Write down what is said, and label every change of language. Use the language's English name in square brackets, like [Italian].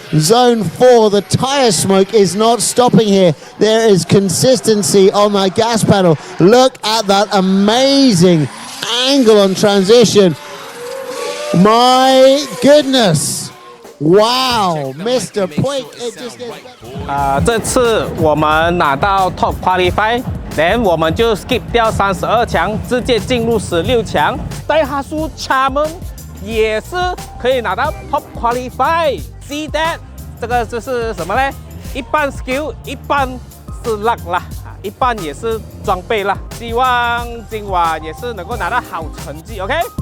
[English] Zone 4, the tire smoke is not stopping here. There is consistency on that gas pedal. Look at that amazing angle on transition. My goodness. Wow, Mr. Puig, it just gets better. [Chinese] 这次我们拿到 Top Qualify， then 我们就 skip 掉32强，直接进入16强。 Daihatsu Charmin 也是可以拿到 Top Qualify。 [English] See that？ [Chinese] 这个就是什么呢？一半 skill， 一半是 luck 啦，一半也是装备啦。希望今晚也是能够拿到好成绩 ，OK？